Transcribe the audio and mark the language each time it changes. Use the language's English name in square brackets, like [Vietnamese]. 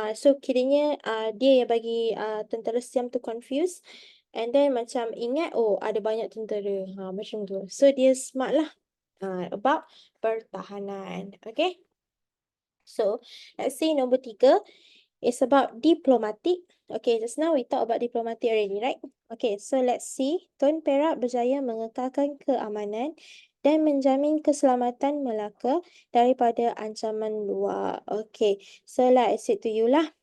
[Malay] So kiranya dia yang bagi tentera Siam tu [English] confused, and then [Malay] macam ingat oh ada banyak tentera. Macam tu. [English] So [Malay] dia [English] smart lah about pertahanan. Okay. So let's say [Malay] nombor [English] 3 is about diplomatic. Okay, just now we talk about diplomatic already, right? Okay, so let's see. [Malay] Tun Perak berjaya mengekalkan keamanan dan menjamin keselamatan Melaka daripada ancaman luar. [English] Okay, so like I said to you lah.